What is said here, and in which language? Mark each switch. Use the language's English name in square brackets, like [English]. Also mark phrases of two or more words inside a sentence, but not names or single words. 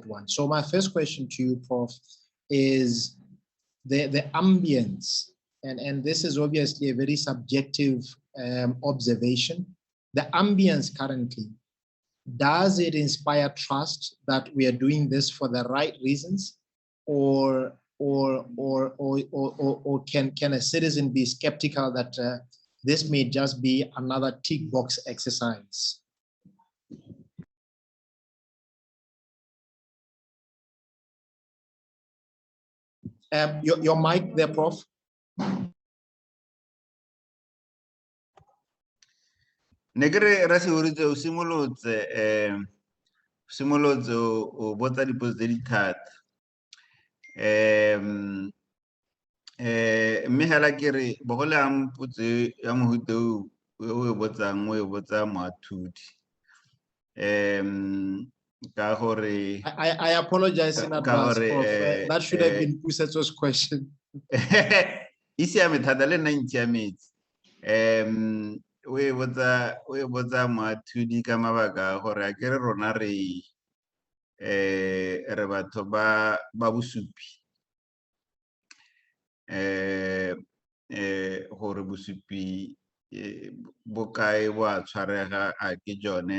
[English] So my first question to you, Prof, is the ambience, and this is obviously a very subjective observation, the ambience currently, does it inspire trust that we are doing this for the right reasons, or can a citizen be skeptical that this may just be another tick box exercise? Your mic there, Prof. [Tswana] Negre ra Sehurutshe o simolotse o botsa dipotso tse di thata. Mme hela ke re bogole ang potso ya mohuta o e botsang o e botsa moathudi. Ka gore [English] I apologize in advance, Prof. That should have been Pusetso's question. [Tswana] Isiame thata le nna ntsiametse. O e botsa moathudi ka mabaka a gore a kere rona re batho ba bosupi. Gore bosupi bokae bo a tshwarega a ke jone.